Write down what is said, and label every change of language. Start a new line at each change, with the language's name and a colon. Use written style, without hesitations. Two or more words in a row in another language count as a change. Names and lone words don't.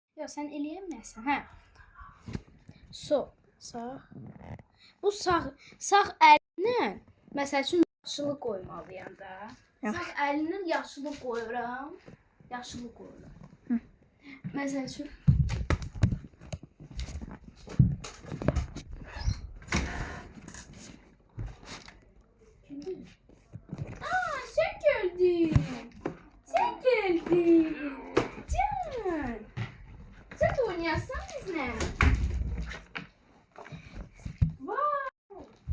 Azerbaijani: Ya sen eləyəməsən, hə. Sol, sağ. Bu sağ əlinlə məsəl üçün yaşılı qoymalıyam da. Sağ əlinlə yaşılı qoyuram. Yaşılı qoyuram. Məsəl üçün
Turkish: sen geldin. Sen geldin. Can. Sen de oynayasın bizle. Wow.